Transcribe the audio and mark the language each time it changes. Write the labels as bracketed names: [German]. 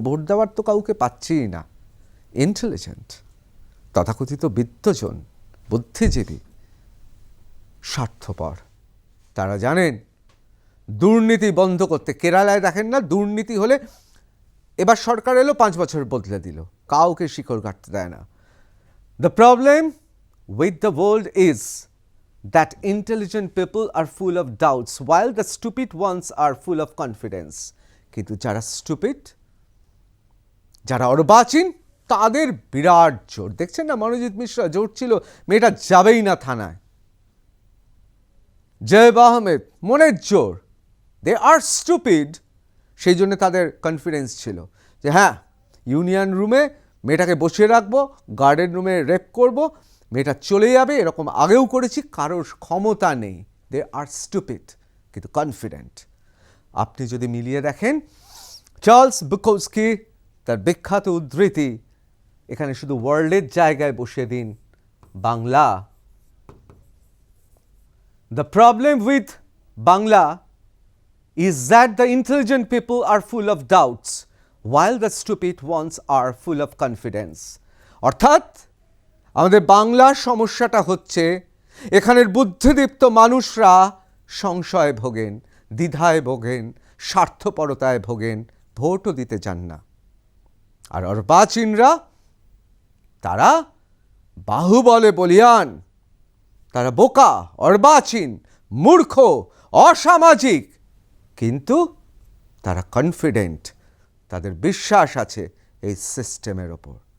[Bangla] Vote দেওয়ার তো কাউকে পাচ্ছিই না। ইন্টেলিজেন্ট, তথাকথিত বিত্তজন, বুদ্ধিজীবী, স্বার্থপর, তারা জানেন দুর্নীতি বন্ধ করতে। কেরালায় দেখেন না, দুর্নীতি হলে এবার সরকার এলো, 5 বছর বদলে দিল, কাউকে শিকড় কাটতে দেয় না। [English] The problem with the world is that intelligent people are full of doubts while the stupid ones are full of confidence. [Bangla] কিন্তু যারা স্টুপিড, যারা অর্বাচীন, তাদের বিরাট জোর। দেখছেন না, মনোজিৎ মিশ্রা জোর ছিল, মেয়েটা যাবেই না থানায়। জায়েব আহমেদ মনের জোর, [English] they are stupid, [Bangla] সেই জন্য তাদের কনফিডেন্স ছিল যে হ্যাঁ, ইউনিয়ন রুমে মেয়েটাকে বসিয়ে রাখবো, গার্ডেন রুমে রেপ করবো, মেয়েটা চলে যাবে, এরকম আগেও করেছি, কারোর ক্ষমতা নেই। [English] they are stupid [Bangla] কিন্তু কনফিডেন্ট। আপনি যদি মিলিয়ে দেখেন চার্লস বুকোস্কি তার বিখ্যাত উদ্ধৃতি, এখানে শুধু ওয়ার্ল্ডের জায়গায় বসিয়ে দিন Bangla. [English] The problem with Bangla is that the intelligent people are full of doubts while the stupid ones are full of confidence. [Bangla] অর্থাৎ আমাদের বাংলার সমস্যাটা হচ্ছে এখানের বুদ্ধিদীপ্ত মানুষরা সংশয় ভোগেন, দ্বিধায় ভোগেন, স্বার্থপরতায় ভোগেন, ভোটও দিতে চান না। আর অর্বাচীনরা তারা বাহুবলে বলিয়ান, তারা বোকা, অর্বাচীন, মূর্খ, অসামাজিক, কিন্তু তারা কনফিডেন্ট, তাদের বিশ্বাস আছে এই সিস্টেমের ওপর।